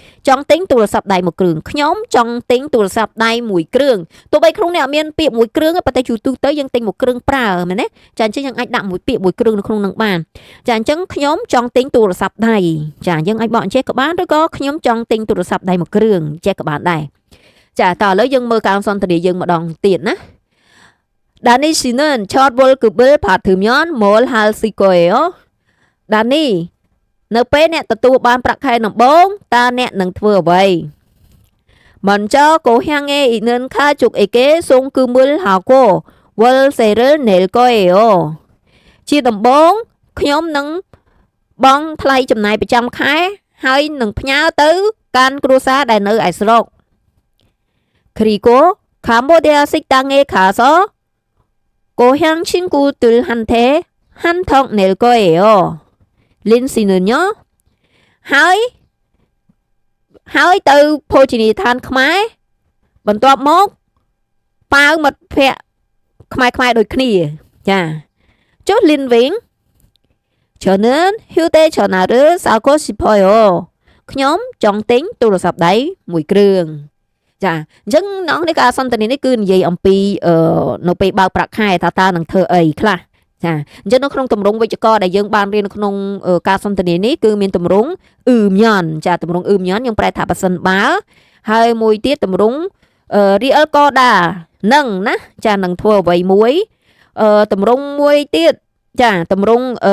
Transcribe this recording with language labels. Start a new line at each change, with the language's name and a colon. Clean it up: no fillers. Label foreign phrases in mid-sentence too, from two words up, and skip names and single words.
Khmer: ចង់ទិញទូរស័ព្ទដៃមួយគ្រឿងខ្ញុំចង់ទិញទូរស័ព្ទដៃមួយគ្រឿងទោះបីក្នុងនេះអត់មានពាក្យមួយគ្រឿងទេប៉ុន្តែទូទៅយើងទិញមួយគ្រឿងប្រើមែនទេចាអញ្ចឹងយើងអាចដាក់មួយពាក្យមួយគ្រឿងនៅក្នុងនឹងបានចាអញ្ចឹងខ្ញុំចង់ទិញទូរស័ព្ទដៃចាយើងអាចបកអញ្ចេះក៏បានឬក៏ខ្ញុំចង់ទិញទូរស័ព្ទដៃមួយគ្រឿងចេះក៏បានដែរចាតើឥឡូវយើងមើលការសន្ទនាយើងម្ដងទៀតណា Dani
Korean: 씨는 첫 월급을 받으면 뭘 할 수 있고요?
Khmer: Dani នៅពេលអ្នកទទួលបានប្រាក់ខែដំបូងតើអ្នកនឹងធ្វើអ្វី
Korean: 먼저 고향에 있는 가족에게 송금을 하고 월세를 낼 거예요.
Khmer: ជាដំបូងខ្ញុំនឹងបង់ថ្លៃចំណាយប្រចាំខែហើយនឹងផ្ញើទៅកាន់គ្រួសារដែលនៅឯស្រុក
Korean: 그리고 캄보디아 식당에 가서 고향 친구들한테 한턱 낼 거예요. 린 씨는요?
Khmer: ហើយទៅភោជនីយដ្ឋានខ្មែរបន្ទាប់មកប៉ាវមិត្តភ័ក្តិខ្មែរដូចគ្នាចាចុះលីនវិញ
Korean: 저는 휴대전화를 사고 싶어요.
Khmer: ខ្ញុំចង់ទិញទូរស័ព្ទដៃមួយគ្រឿងចាអញ្ចឹងน้องនេះការសន្ទនានេះគឺនិយាយអំពីនៅពេលបើកប្រាក់ខែតើនឹងធ្វើអីខ្លះចាអញ្ចឹងនៅក្នុងទម្រង់វិជ្ជករដែលយើងបានរៀននៅក្នុងការសន្ទនានេះគឺមានទម្រង់អ៊ឺមញ៉ាន់ចាទម្រង់អ៊ឺមញ៉ាន់យើងប្រែថាប៉ះសិនបើហើយមួយទៀតទម្រង់រីអលកដានឹងណាចានឹងធ្វើអ្វីមួយទម្រង់មួយទៀតចាទម្រង់